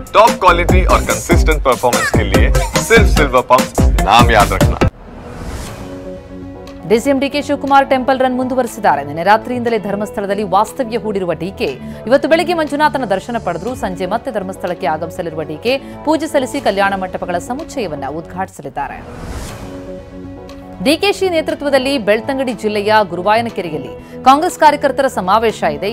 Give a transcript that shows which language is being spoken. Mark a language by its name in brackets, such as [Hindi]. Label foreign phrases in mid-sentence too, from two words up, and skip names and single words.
[English] top quality [Hindi] और [English] consistent performance [Hindi] के लिए सिर्फ सिल्वर पंप नाम याद रखना। [Kannada] ಡಿಸಿಎಂ ಡಿಕೆ ಶಿವಕುಮಾರ್ [English] temple run [Kannada] ಮುಂದುವರೆಸಿದ್ದಾರೆ. ನಿನ್ನೆ ರಾತ್ರಿಯಿಂದಲೇ ಧರ್ಮಸ್ಥಳದಲ್ಲಿ ವಾಸ್ತವ್ಯ ಹೂಡಿರುವ ಡಿಕೆ ಇವತ್ತು ಬೆಳಗ್ಗೆ ಮಂಜುನಾಥನ ದರ್ಶನ ಪಡೆದರು. ಸಂಜೆ ಮತ್ತೆ ಧರ್ಮಸ್ಥಳಕ್ಕೆ ಆಗಮಿಸಲಿರುವ ಡಿಕೆ ಪೂಜೆ ಸಲ್ಲಿಸಿ ಕಲ್ಯಾಣ ಮಂಟಪಗಳ ಸಮುಚ್ಚಯವನ್ನು ಉದ್ಘಾಟಿಸಲಿದ್ದಾರೆ. ಡಿಕೆಶಿ ನೇತೃತ್ವದಲ್ಲಿ ಬೆಳ್ತಂಗಡಿ ಜಿಲ್ಲೆಯ ಗುರುವಾಯನಕೆರೆಯಲ್ಲಿ ಕಾಂಗ್ರೆಸ್ ಕಾರ್ಯಕರ್ತರ ಸಮಾವೇಶ ಇದೆ.